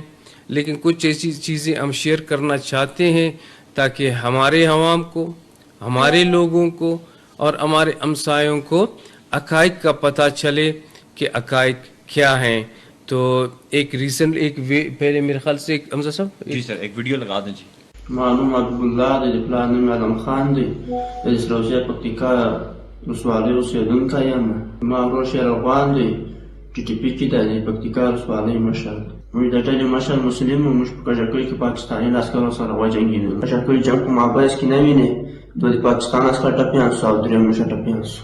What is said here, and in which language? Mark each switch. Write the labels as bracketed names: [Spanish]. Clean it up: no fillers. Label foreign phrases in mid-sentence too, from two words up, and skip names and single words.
[Urdu] لیکن کچھ ایسی چیزیں ہم شیئر کرنا چاہتے ہیں تاکہ ہمارے عوام کو، ہمارے لوگوں کو اور ہمارے ہمسایوں کو حقائق کا پتہ چلے کہ حقائق کیا ہیں. تو ایک پہلے میرے خیال سے حمزہ صاحب جی سر ایک ویڈیو لگا دیں. جی [Pashto] معلوم عبداللہ د پلار نوم علم خان دی د سروسیا پکتیکا رسوالی اوسیدونکی یم. زما ورور شیر افغان دی ټي ټي پي کې د پکتیکا رسوالۍ مشر دی. موږ د ډلې مشر مسلم وو. موږ په کجکۍ کې پاکستاني عسکرو سره وجنګېدلو. کجکۍ جنګ په مابیس کې نه وینې، دوه د پاکستان عسکر ټپیان سو او درې موږ ټپیان سو.